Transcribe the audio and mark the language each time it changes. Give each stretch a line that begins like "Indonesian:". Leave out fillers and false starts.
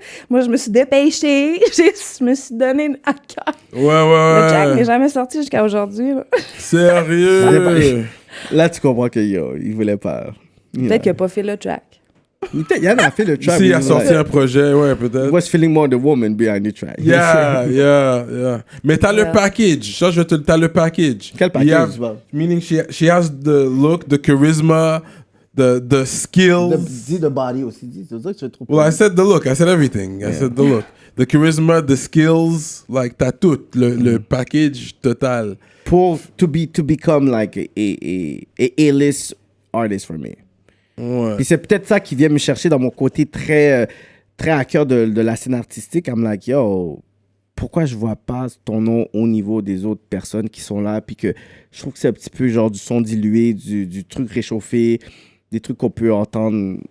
French: Moi, je me suis dépêchée. Je me suis donné à cœur. Ouais. Le track n'est jamais sorti jusqu'à aujourd'hui. Là. Sérieux? Là, tu comprends qu'il voulait pas... Peut-être qu'il n'a pas fait le track. Il y en a fait le track. S'il a sorti un projet, ouais, peut-être.
English: Was feeling more the woman behind the track.
French: Yeah. Mais t'as le package. Ça, t'as le package. Quel package?
English: Meaning she has the look, the charisma, the skills.
French: Dis
English: the body
French: aussi. C'est ça que tu trouves.
English: Well, I said the look. I said everything. I said the look. The charisma, the skills, like
French: t'as tout. Le package total.
English: To become like a A-list artist for me.
French: Ouais. Puis c'est peut-être ça qui vient me chercher dans mon côté très à cœur de la scène artistique.
English: I'm like, yo,
French: pourquoi je vois pas ton nom au niveau des autres personnes qui sont là? Puis que je trouve que c'est un petit peu genre du son dilué, du truc réchauffé, des trucs qu'on peut entendre.